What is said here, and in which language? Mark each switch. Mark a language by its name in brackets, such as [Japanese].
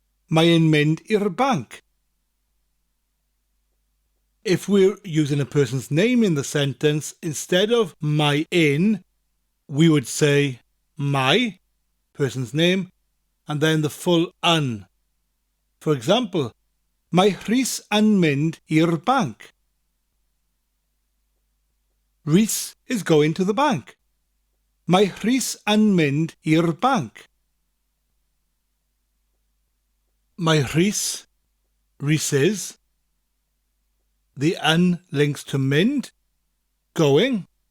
[Welsh] Maen mynd i'r bank. [English] If we're using a person's name in the sentence, instead of Maen, we would say my, person's name, and then the full an. For example, [Welsh] mae Rhys yn mynd i'r bank. [English] Rhys is going to the bank. [Welsh] Mae Rhys yn mynd i'r bank. [English] Mae Rhys, Rhys is. The yn links to mynd, going.